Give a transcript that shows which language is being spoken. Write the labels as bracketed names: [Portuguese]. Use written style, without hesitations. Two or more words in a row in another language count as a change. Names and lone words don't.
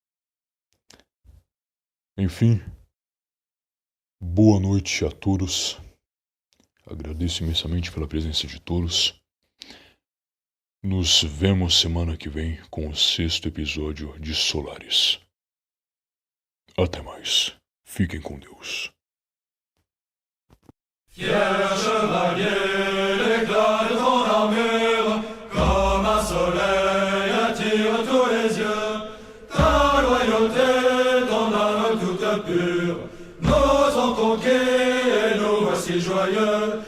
[Portuguese] Enfim, boa noite a todos. Agradeço imensamente pela presença de todos. Nos vemos semana que vem com o 6º episódio de Solaris. Até mais. Fiquem com Deus. [French] Fier chevalier, l'éclat de ton armure, comme un soleil attire tous les yeux. Ta loyauté, ton âme toute pure, nous ont conquis et nous voici joyeux.